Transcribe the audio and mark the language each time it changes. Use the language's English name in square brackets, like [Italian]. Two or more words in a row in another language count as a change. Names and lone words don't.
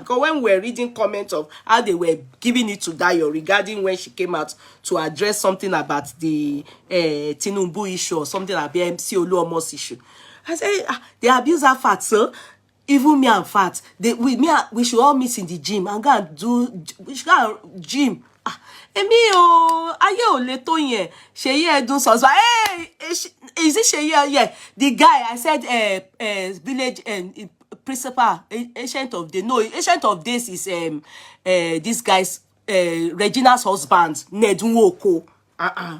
[English] Because when we were reading comments of how they were giving it to Dayo regarding when she came out to address something about the Tinubu issue or something about MC Oluomo's issue, I said, they abuse her fat, sir. Even me, I'm fat. We should all meet in the gym and go and do. We should go and gym. [Yoruba] Emi o, aye o le to yen. [English] Yeye Kudi so. Hey, is it Yeye? Yeah, the guy. I said, village principal, ancient of days. No, ancient of days is this guy's Regina's husband, Nedun Oko.